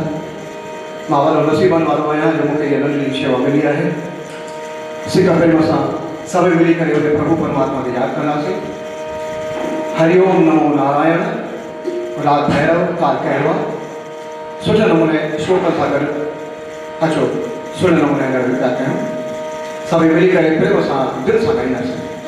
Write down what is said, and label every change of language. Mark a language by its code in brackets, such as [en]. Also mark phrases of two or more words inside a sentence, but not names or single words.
[sd] मां वारो नसीबन वारो आहियां जो मूंखे इहा नंढड़ी शेवा मिली आहे। सिक पहिरियों असां सभई मिली करे उन प्रभु परमात्मा खे यादि कंदासीं। हरिओम नमो नारायण राग भैरव काल कहवा सुठे नमूने श्लोक सां गॾु अचो सुठे नमूने गॾु पिया कयूं। सभई मिली करे पहिरियों असां दिलि सां ॻाईंदासीं।